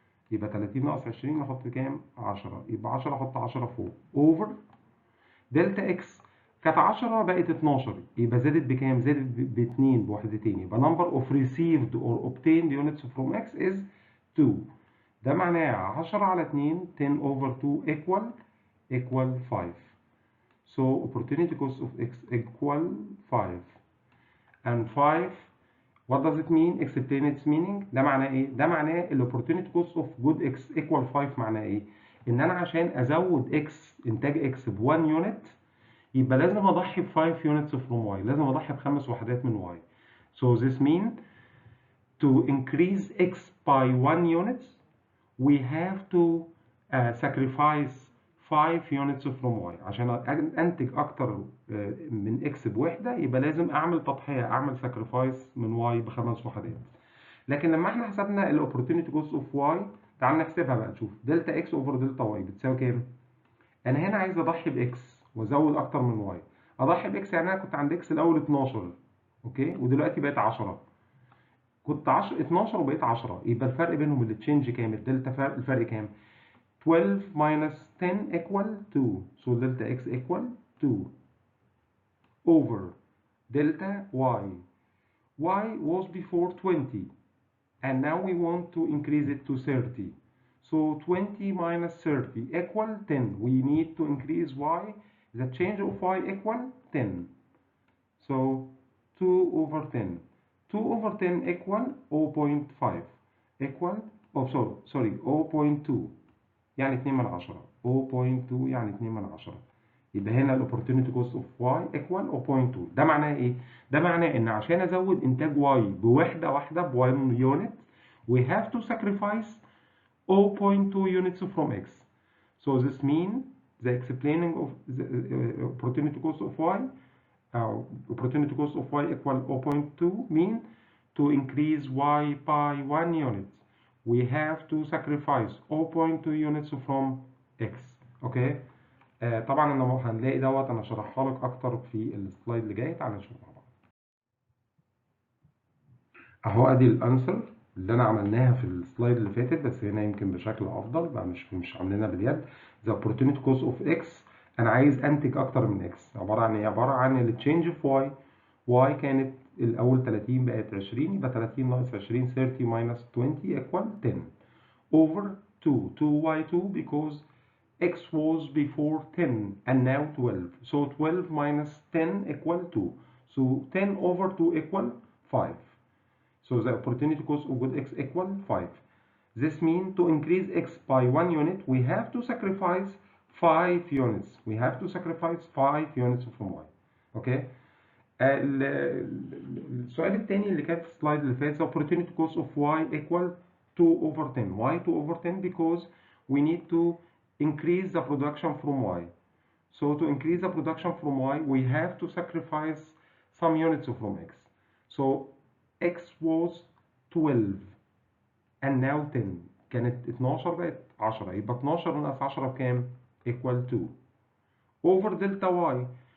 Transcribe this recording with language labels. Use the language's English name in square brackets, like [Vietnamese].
[Arabic] يبقى 30 ناقص 20 نحط كام؟ 10، يبقى 10 احط 10 فوق اوفر دلتا اكس كانت 10 بقت 12، يبقى زادت بكام؟ زادت ب 2 بوحدتين، يبقى [English] number of received or obtained units from x is 2. [Arabic] ده معناه 10 على 2 [English] 10 over 2 equal 5. So opportunity cost of x equal 5. And 5 what does it mean? Explain its meaning. [Arabic] ده معناه ايه؟ ده معناه ال [English] opportunity cost of good x equal 5 [Arabic] معناه ايه؟ ان انا عشان ازود x انتاج x ب 1 يونت يبقى لازم اضحي ب 5 [English] units from y، [Arabic] لازم اضحي بخمس وحدات من y. [English] So this means to increase x by 1 unit we have to sacrifice 5 units from y. [Arabic] عشان انتج اكتر من x بوحده يبقى لازم اعمل تضحيه، اعمل sacrifice من y بخمس وحدات. لكن لما احنا حسبنا [English] الاوبورتيونيتي cost of y، [Arabic] تعال نحسبها بقى نشوف دلتا x اوفر دلتا y بتساوي كام؟ انا هنا عايز اضحي باكس وازود اكتر من واي. اضحي باكس يعني انا كنت عند اكس الاول 12 اوكي ودلوقتي بقت 10، كنت 10 12 وبقيت 10، يبقى الفرق بينهم اللي تشينج كام؟ الدلتا الفرق كام؟ [English] 12 minus 10 equal 2. So delta x equal 2 over delta y. Y was before 20 and now we want to increase it to 30. So 20 minus 30 equal 10. We need to increase y. The change of y equal 10. So 2 over 10. 2 over 10 equal 0.5 equal sorry 0.2 [Arabic] يعني 2 من 10. 0.2 يعني 2 من 10. يبقى هنا [English] الاوبورتيونيتي cost of y equal 0.2. [Arabic] ده معناه ايه؟ ده معناه ان عشان ازود انتاج واي بوحده واحده ب 1 يونت [English] we have to sacrifice 0.2 units from x. So this means the explaining of the opportunity cost of y opportunity cost of y equal 0.2 mean to increase y by 1 unit we have to sacrifice 0.2 units from x. Okay. [Arabic] طبعا انا هنلاقي دوت انا شرحها لك اكتر في السلايد اللي جاي، تعالى نشوف مع بعض. اهو ادي الانسر اللي انا عملناها في السلايد اللي فاتت، بس هنا يمكن بشكل افضل بقى، مش عاملينها باليد. [English] the opportunity cost of x [Arabic] انا عايز انتج اكتر من x، عباره عن ايه؟ عباره عن التشينج في y كانت الاول 30 بقت 20، يبقى 30 ناقص 20 [English] 30 minus 20 equal 10 over 2 2y2 because x was before 10 and now 12. So 12 minus 10 equal 2. So 10 over 2 equal 5. So the opportunity cost of good x equal 5. This means to increase x by 1 unit we have to sacrifice 5 units. We have to sacrifice 5 units from y. Okay. [Arabic] السؤال الثاني اللي كان في السلايد اللي فات [English] the opportunity cost of y equal 2 over 10. Why 2 over 10? Because we need to increase the production from y. So to increase the production from y we have to sacrifice some units from x. So x was 12 and now 10. [Arabic] كانت 12 بقت 10، يبقى 12 ناقص 10 بكام؟ [English] equal 2 over delta y.